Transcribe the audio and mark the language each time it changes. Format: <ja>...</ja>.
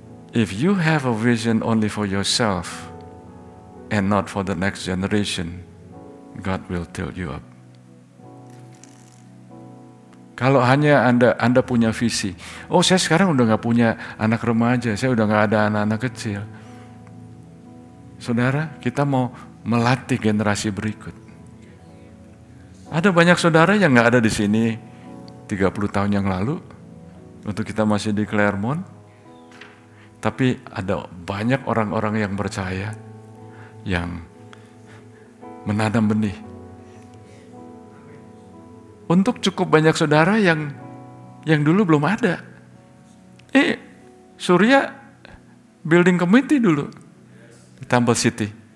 <en>If you have a vision only for yourself and not for the next generation, God will tilt you up.</en> <id>Kalau hanya Anda punya visi, oh saya sekarang udah gak punya anak remaja, saya udah gak ada anak-anak kecil. Saudara, kita mau melatih generasi berikut. Ada banyak saudara yang gak ada di sini 30 tahun yang lalu, waktu kita masih di Claremont. Tapi ada banyak orang-orang yang percaya, yang menanam benih. Untuk cukup banyak saudara yang dulu belum ada. Surya building committee dulu di Temple City.</id>